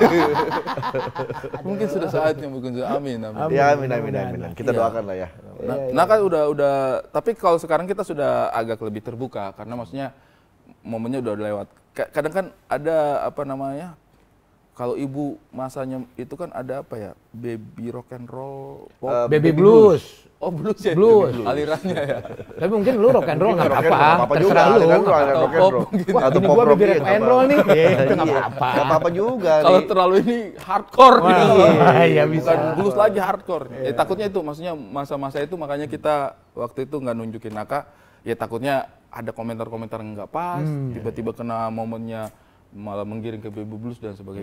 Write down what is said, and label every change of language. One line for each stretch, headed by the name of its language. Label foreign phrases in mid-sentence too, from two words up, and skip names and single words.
Indonesian: Mungkin sudah saatnya mungkin amin. Ya amin. Kita doakan lah ya. Nah kan udah tapi kalau sekarang kita sudah agak lebih terbuka karena maksudnya momennya udah lewat. Kadang kan ada apa namanya, kalau ibu masanya itu kan ada apa ya,
English: baby rock and roll, pop. Baby blues.
Indonesian: Oh blues ya? Blues. Alirannya ya. Tapi mungkin lu
English: rock and roll
Indonesian: nggak
English: Rock and roll,
Indonesian: apa-apa. nggak apa-apa juga. Terserah lu. Ada kan
English: rock and
Indonesian: Atau roll. pop mungkin. Wah, Atau ini pop gua rock baby gitu,
English: rock and
Indonesian: apa. roll nih. Itu nggak Iya. apa-apa. Nggak apa-apa juga. Kalau Li. terlalu ini hardcore Wah, gitu. iya, bisa. Bukan blues lagi hardcore. Takutnya itu maksudnya masa-masa itu makanya kita waktu itu nggak nunjukin Naka. Ya takutnya ada komentar-komentar yang nggak pas, tiba-tiba kena momennya malah menggiring ke
English: baby blues
Indonesian: dan sebagainya.